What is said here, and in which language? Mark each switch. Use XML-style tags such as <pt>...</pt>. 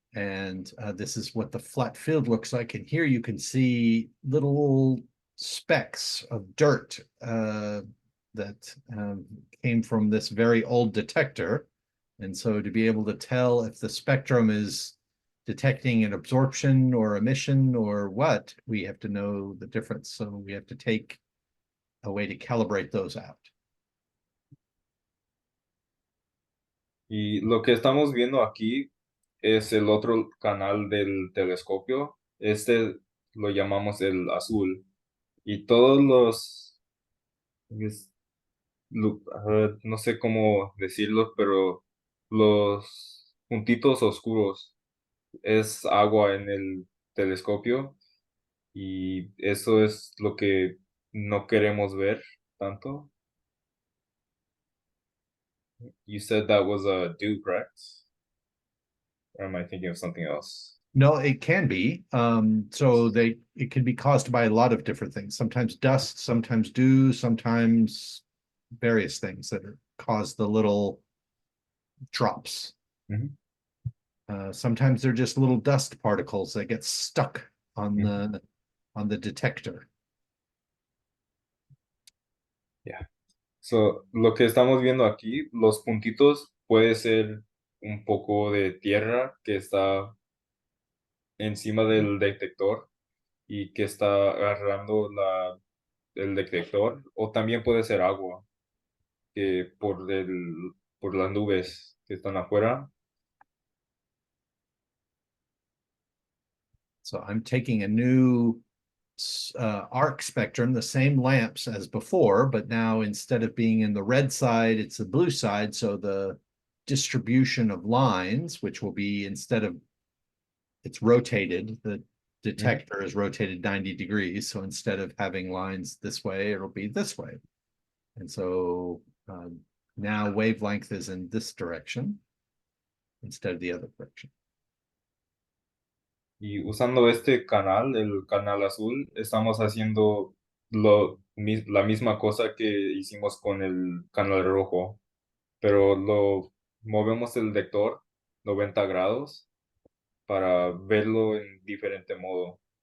<en>And this is what the flat field looks like. And here you can see little specks of dirt that came from this very old detector. And so to be able to tell if the spectrum is detecting an absorption or emission or what, we have to know the difference. So we have to take a way to calibrate those out.</en> <es>Y lo que estamos viendo aquí es el otro canal del telescopio. Este lo llamamos el azul. Y todos es- no sé cómo decirlo, pero los puntitos oscuros es agua en el telescopio y eso es lo que no queremos ver tanto.</es> <en>You said that was a dew, correct? Or am I thinking of something else? No, it can be. So it can be caused by a lot of different things. Sometimes dust, sometimes dew, sometimes various things that cause the little drops. Mhm. Sometimes they're just little dust particles that get stuck on Mhm. the detector. Yeah.</en> <es>So, lo que estamos viendo aquí, los puntitos puede ser un poco de tierra que está encima del detector y que está agarrando el detector, o también puede ser agua que por las nubes que están afuera.</es> <en>So I'm taking a new arc spectrum, the same lamps as before, but now instead of being in the red side, it's the blue side. So the distribution of lines, which will be instead of it's rotated, the detector is rotated 90 degrees. So instead of having lines this way, it'll be this way. And so now wavelength is in this direction instead of the other direction.</en> <es>Y usando este canal, el canal azul, estamos haciendo la misma cosa que hicimos con el canal rojo, pero lo movemos el detector 90 grados para verlo en diferente modo.</es>